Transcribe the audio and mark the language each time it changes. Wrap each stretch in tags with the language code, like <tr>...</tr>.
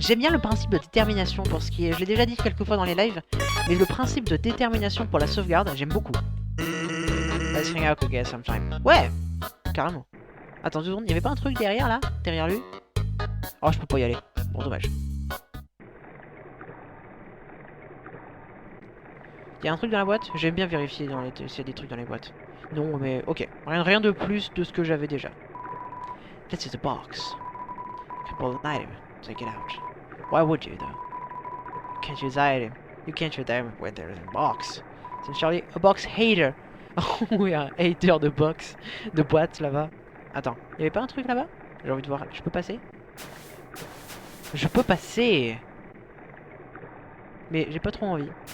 <fr>J'aime bien le principe de détermination pour ce qui est... Je l'ai déjà dit quelques fois dans les lives, mais le principe de détermination pour la sauvegarde, j'aime beaucoup.</fr> <en>Let's hang out again sometime.</en> <fr>Ouais, carrément. Attends 2 secondes, il y avait pas un truc derrière là? Derrière lui? Oh, je peux pas y aller. Bon, dommage. Il y a un truc dans la boîte? J'aime bien vérifier s'il y a des trucs dans les boîtes. Non, mais ok. Rien de plus de ce que j'avais déjà.</fr> <en>This is a box. Couple item. Take it out. Why would you though? You can't use item. You can't use item when there is a box.</en> <fr>C'est Charlie,</fr> <en>a box hater.</en> <fr>Oh oui, un hater de box, de boîte là-bas. Attends, il y avait pas un truc là-bas? J'ai envie de voir. Je peux passer? Je peux passer. Mais j'ai pas trop envie.</fr>